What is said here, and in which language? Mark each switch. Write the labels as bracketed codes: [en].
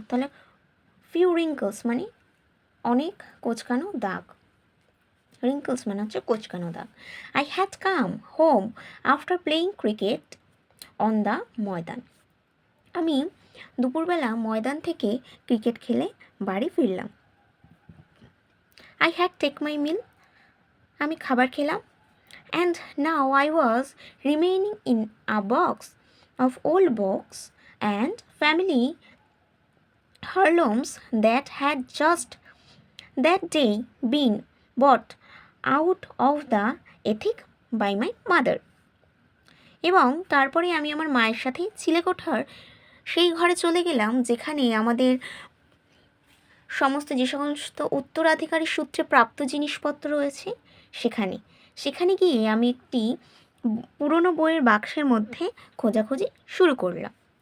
[bn] তাহলে few wrinkles মানে অনেক কোচকানো দাগ, রিঙ্কলস মানে হচ্ছে কোচকানো দাগ। [en] I had come home after playing cricket on the Maidan, [bn] আমি দুপুরবেলা ময়দান থেকে ক্রিকেট খেলে বাড়ি ফিরলাম। [en] I had take my meal, [bn] আমি খাবার খেলাম। [en] And now I was remaining in a box of old books and family heirlooms that had just that day been bought out of the attic by my mother. [bn] এবং তারপরে আমি আমার মায়ের সাথে চিলেকোঠার সেই ঘরে চলে গেলাম যেখানে আমাদের সমস্ত যে সমস্ত উত্তরাধিকারী সূত্রে প্রাপ্ত জিনিসপত্র রয়েছে সেখানে গিয়ে আমি একটি পুরনো বইয়ের বাক্সের মধ্যে খোঁজাখুঁজি শুরু করলাম।